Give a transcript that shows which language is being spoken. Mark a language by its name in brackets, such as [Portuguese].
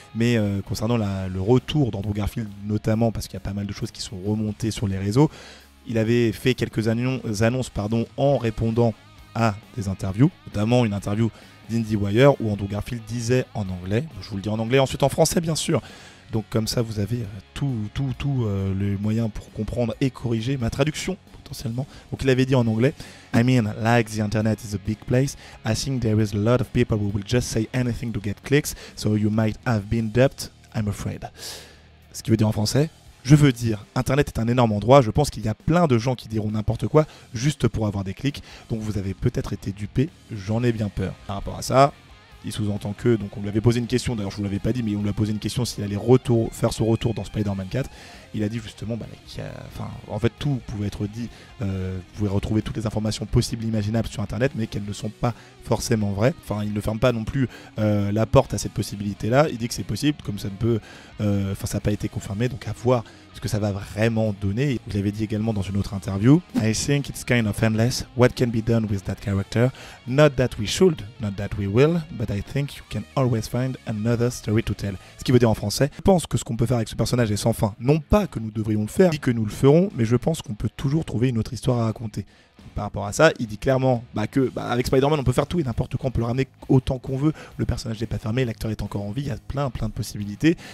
[French] Mais concernant le retour d'Andrew Garfield notamment, parce qu'il y a pas mal de choses qui sont remontées sur les réseaux, il avait fait quelques annonces en répondant à des interviews, notamment une interview d'IndieWire où Andrew Garfield disait en anglais, je vous le dis en anglais, ensuite en français bien sûr. Donc comme ça, vous avez tout les moyens pour comprendre et corriger ma traduction potentiellement. Donc il avait dit en anglais, [English] I mean, like the internet is a big place, I think there is a lot of people who will just say anything to get clicks, so you might have been duped, I'm afraid. [French] Ce qui veut dire en français, je veux dire, internet est un énorme endroit, je pense qu'il y a plein de gens qui diront n'importe quoi juste pour avoir des clics, donc vous avez peut-être été dupé, j'en ai bien peur. Par rapport à ça, il sous-entend que, donc on lui avait posé une question, d'ailleurs je vous l'avais pas dit, mais on lui a posé une question s'il allait faire son retour dans Spider-Man 4. Il a dit justement en fait tout pouvait être dit, vous pouvez retrouver toutes les informations possibles et imaginables sur internet, mais qu'elles ne sont pas forcément vraies. Enfin, il ne ferme pas non plus la porte à cette possibilité-là. Il dit que c'est possible, comme ça ne peut, ça n'a pas été confirmé, donc à voir ce que ça va vraiment donner. Il l'avait dit également dans une autre interview. [English] I think it's kind of endless. What can be done with that character? Not that we should, not that we will, but I think you can always find another story to tell. [French] Ce qui veut dire en français, je pense que ce qu'on peut faire avec ce personnage est sans fin. Non pas que nous devrions le faire, ni que nous le ferons, mais je pense qu'on peut toujours trouver une autre histoire à raconter. Par rapport à ça, il dit clairement avec Spider-Man on peut faire tout et n'importe quoi, on peut le ramener autant qu'on veut, le personnage n'est pas fermé, l'acteur est encore en vie, il y a plein de possibilités.